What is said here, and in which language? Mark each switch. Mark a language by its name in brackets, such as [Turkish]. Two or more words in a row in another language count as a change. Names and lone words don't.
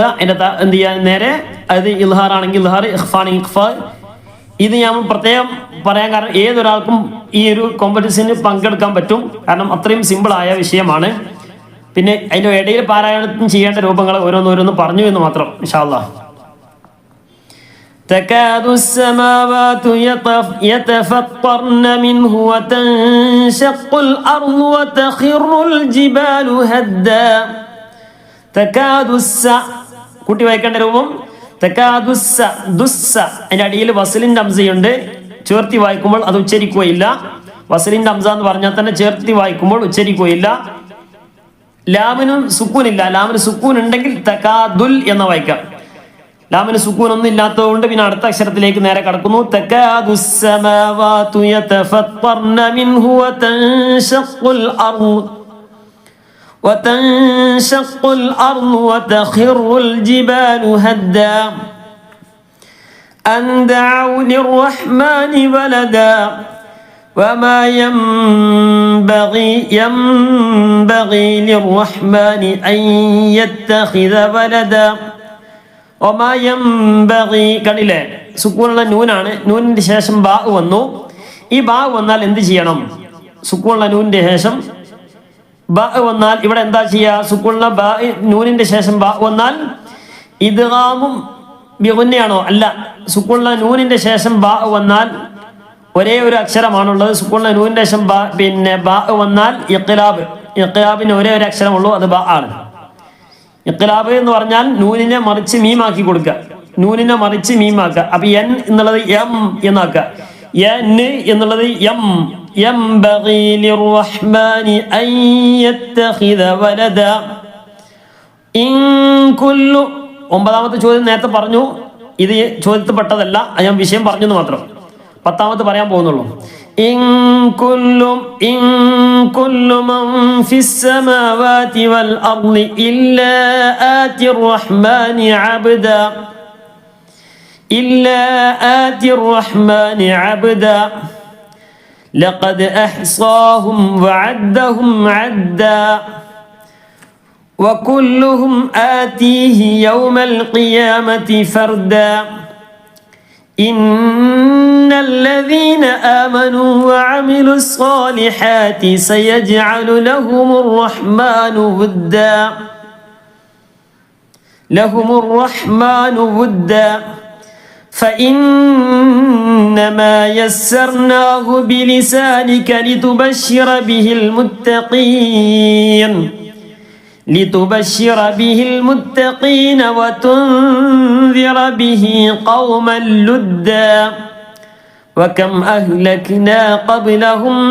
[Malayalam] അതിന്റെ എന്ത് ചെയ്യാൻ നേരെ, അതായത് ഇൽഹാർ ആണെങ്കിൽ ഇൽഹാർ, ഇഖ്ഫാണെങ്കിൽ ഇഖ്ഫാ. ഇത് ഞാൻ പ്രത്യേകം പറയാൻ കാരണം ഏതൊരാൾക്കും ഈ ഒരു കോമ്പറ്റീഷന് പങ്കെടുക്കാൻ പറ്റും. കാരണം അത്രയും സിമ്പിളായ വിഷയമാണ്. പിന്നെ അതിന്റെ ഇടയിൽ പാരായണം ചെയ്യേണ്ട രൂപങ്ങൾ ഓരോന്നോരോന്ന് പറഞ്ഞു എന്ന് മാത്രം [Arabic] إن شاء الله. تكاد السماوات يتفطرن منه وتنشق الأرض وتخر الجبال هدا. [Malayalam] تكاد കൂട്ടി വായിക്കേണ്ട രൂപം തകാദുസ്സ. ദുസ്സ അതിന്റെ അടിയിൽ വസലിന്റെ അംസയുണ്ട്. ചേർത്തി വായിക്കുമ്പോൾ അത് ഉച്ചരിക്കുകയില്ല. വസലിന്റെ അംസ എന്ന് പറഞ്ഞാൽ തന്നെ ചേർത്തി വായിക്കുമ്പോൾ ഉച്ചരിക്കുകയില്ല. ലാമിനും സുക്കൂനില്ല. ലാമിന് സുക്കൂൻ ഉണ്ടെങ്കിൽ തകാദുൽ എന്ന് വായിക്കാം. ലാമിന് സുക്കൂൻ ഒന്നും ഇല്ലാത്തതുകൊണ്ട് പിന്നെ അടുത്ത അക്ഷരത്തിലേക്ക് നേരെ കടക്കുന്നു. [Arabic] تكاد السماوات يتفطرن منه وتنشق الأرض وتنشق الأرض وتخر الجبال هدا أن دعوا للرحمن ولدا وما ينبغي للرحمن أن يتخذ ولدا وما ينبغي. [Malayalam] കണ്ടില്ലേ? സുക്കൂനുള്ള നൂനാണ്. നൂനിന്റെ ശേഷം ബാ വന്നു. ഈ ബാ വന്നാൽ എന്ത് ചെയ്യണം? സുക്കൂനുള്ള നൂനിന്റെ ശേഷം ബാ വന്നാൽ ഇവിടെ എന്താ ചെയ്യുക? സുക്കൂനുള്ള ബാ നൂനിന്റെ ശേഷം ബാ വന്നാൽ ഇദ്ഗാമും ബിഗുന്നയാണോ? അല്ല. സുക്കൂനുള്ള നൂനിന്റെ ശേഷം ബാ വന്നാൽ ഒരേ ഒരു അക്ഷരമാണുള്ളത്. സുക്കൂനുള്ള നൂനിന്റെ ശേഷം പിന്നെ ബാ വന്നാൽ ഇഖ്ലാബ്. ഇഖ്ലാബിന് ഒരേ ഒരു അക്ഷരമുള്ളൂ, അത് ബാ ആണ്. ഇഖ്ലാബ് എന്ന് പറഞ്ഞാൽ നൂനിനെ മറിച്ച് മീമാക്കി കൊടുക്കുക. നൂനിനെ മറിച്ച് മീമാക്കുക. അപ്പൊ എൻ എന്നുള്ളത് എം എന്നാക്കുക. എൻ എന്നുള്ളത് എം. [Arabic] ينبغي للرحمن أن يتخذ ولدا إن كل. [Malayalam] ഒമ്പതാമത്തെ ചോദ്യം നേരത്തെ പറഞ്ഞു. ഇത് ചോദ്യത്തിൽപ്പെട്ടതല്ല, ഞാൻ വിഷയം പറഞ്ഞു എന്ന് മാത്രം. 10ാമത്തെ പറയാൻ പോകുന്നുള്ളൂ. [Arabic] إن كل من في السماوات والأرض إلا آتي الرحمن عبدا. إلا آتي الرحمن عبدا لقد أحصاهم وعدهم عدا وكلهم آتيه يوم القيامة فردا إن الذين آمنوا وعملوا الصالحات سيجعل لهم الرحمن ودا فإنما يسرناه بلسانك لتبشر به المتقين وتنذر به قوما لدا وكم أهلكنا قبلهم